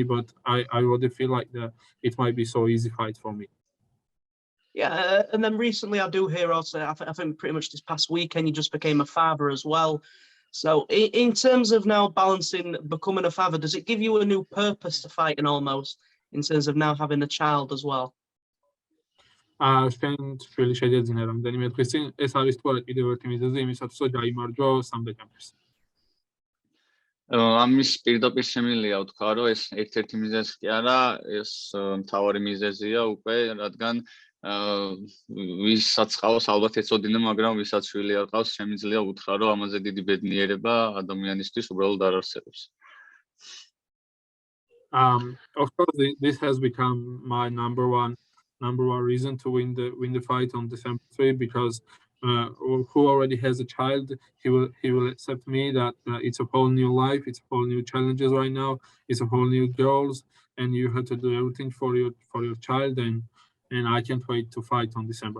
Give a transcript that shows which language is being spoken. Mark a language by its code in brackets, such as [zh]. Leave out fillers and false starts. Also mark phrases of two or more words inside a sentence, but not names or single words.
[en] But I already feel like it might be so easy fight for me. Yeah, and then recently I do hear also, I think pretty much this past weekend you just became a father as well. So in terms of now balancing becoming a father, does it give you a new purpose to fighting almost in terms of now having a child as well? [ka] შენ ჩვილი შეძინა რამდენიმე დღის წინ ეს არის თუ არა კიდევ ერთი მიზეზი იმისათვის რომ გაიმარჯვო სამბეკამპერს. ამის პირდაპირ შემიძლია ვთქვა, რომ ეს ერთ-ერთი მიზეზი კი არა, ეს მთავარი მიზეზია უკვე, რადგან ვისაც ყავს ალბათ ეწოდინე, მაგრამ ვისაც შვილი არ ყავს, შემიძლია უთხრა, რომ ამაზე დიდი ბედნიერება ადამიანისთვის უბრალოდ არ არსებობს. [en] Of course, this has become my number one reason to win the fight on December 3 because who already has a child, he will accept me that it's a whole new life, it's a whole new challenges right now, it's a whole new goals, and you have to do everything for your child, and I can't wait to fight on December.